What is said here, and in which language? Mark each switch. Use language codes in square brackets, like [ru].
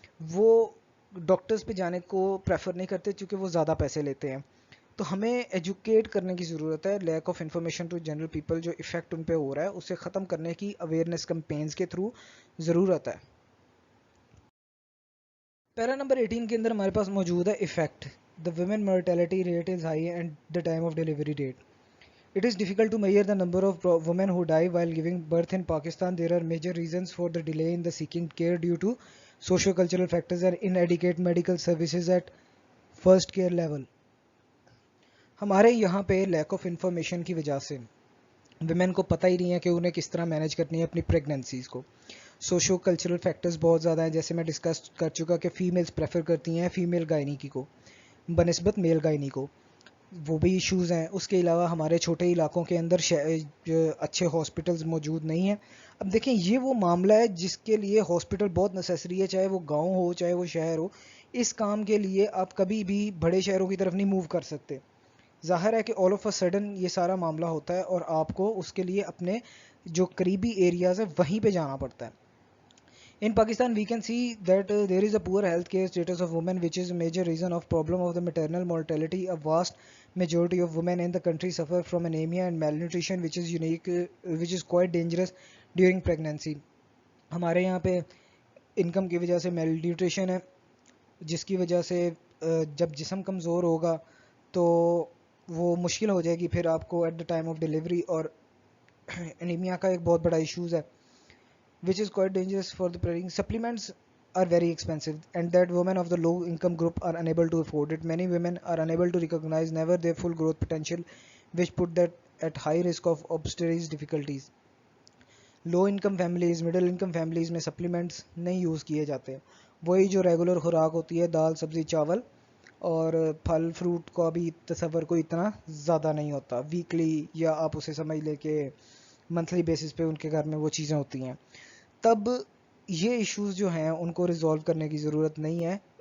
[ur] وہ ڈاکٹرز پہ جانے کو پریفر نہیں کرتے چونکہ وہ زیادہ پیسے لیتے ہیں. تو ہمیں ایجوکیٹ کرنے کی ضرورت ہے. [en] leak of information to general people, [ur] جو افیکٹ ان پہ ہو رہا ہے اسے ختم کرنے کی اویئرنیس کمپینز کے تھرو ضرورت ہے. پیرا نمبر 18 کے اندر ہمارے پاس موجود ہے effect. [en] The women mortality rate is high and the time of delivery date. It is difficult to measure the number of women who die while giving birth in Pakistan. There are major reasons for the delay in the seeking care due to socio-cultural factors and inadequate medical services at first care level. [ur] ہمارے یہاں پہ lack of information کی وجہ سے women کو پتہ ہی نہیں ہے کہ انہیں کس طرح مینیج کرنی ہے اپنی پریگننسیز کو. سوشو کلچرل فیکٹرز بہت زیادہ ہیں, جیسے میں ڈسکس کر چکا کہ فیمیلز پریفر کرتی ہیں فیمیل گائنیکی کو بنسبت میل گائنی کو, وہ بھی ایشوز ہیں. اس کے علاوہ ہمارے چھوٹے علاقوں کے اندر اچھے ہاسپٹلز موجود نہیں ہیں. اب دیکھیں یہ وہ معاملہ ہے جس کے لیے ہاسپٹل بہت نیسیسری ہے, چاہے وہ گاؤں ہو چاہے وہ شہر ہو. اس کام کے لیے آپ کبھی بھی بڑے شہروں کی طرف نہیں موو کر سکتے. ظاہر ہے کہ [en] all of a sudden [ur] یہ سارا معاملہ ہوتا ہے اور آپ کو اس کے لیے اپنے جو قریبی ایریاز ہیں وہیں پہ جانا پڑتا ہے. [en] In Pakistan, we can see that there is a poor healthcare status of women, which is a major reason of problem of the maternal mortality. A vast majority of women in the country suffer from anemia and malnutrition, which is quite dangerous during pregnancy. [ur] ہمارے یہاں پہ income کی وجہ سے میل nutrition ہے, جس کی وجہ سے جب جسم کمزور ہوگا تو وہ مشکل ہو جائے گی پھر آپ کو [en] At the time of delivery. [ur] اور انیمیا کا ایک بہت بڑا ایشوز ہے [en] which is quite dangerous for the pregnant. Supplements are very expensive and that women of the low income group are unable to afford it. Many women are unable to recognize never their full growth potential, which put that at high risk of obstetric difficulties. Low income families, middle income families میں supplements [ur] نہیں use کیے جاتے. وہی جو regular خوراک ہوتی ہے, دال سبزی چاول اور پھل فروٹ کا بھی تصور کوئی اتنا زیادہ نہیں ہوتا. ویکلی یا آپ اسے سمجھ لے کہ منتھلی بیسس پہ ان کے گھر میں وہ چیزیں ہوتی ہیں. تب یہ ایشوز جو ہیں ان کو ریزالو کرنے کی ضرورت نہیں ہے.